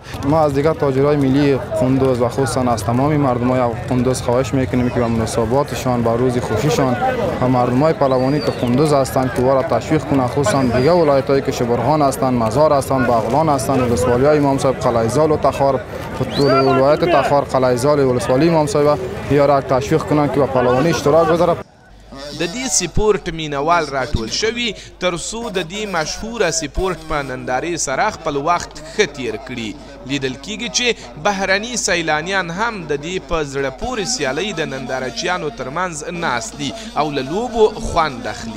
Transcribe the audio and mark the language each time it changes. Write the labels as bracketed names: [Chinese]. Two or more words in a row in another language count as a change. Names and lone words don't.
[Persian] ما از دیگر تاجرای ملی قندوز و خصوصا از تمام مردمای قندوز خواهش میکنیم که به مناسباتشان با روز خوشیشان و مردمای پهلوانی که قندوز هستند که وارا تشویق کنند، خصوصا دیگر ولایتایی که شبرغان هستند، مزار هستند، باغلان هستند، ولسوالیای امام صاحب قلعه‌زال و تخار، ولایت تخار قلعه‌زال ولسوالی امام صاحب یارا تشویق کنند که با پهلوانی اشتراک بذاره. [Pashto] د دې سپورت مینوال راټول شوي تر څو د دې مشهوره سپورت په نندارې سره خپل وخت ښه تیر کړي. لیدل کیږي چې بهرني سیلانیان هم د دې په زړه پورې سیالۍ د نندارچیانو ترمنځ ناست دي او له لوبو خوند اخلي.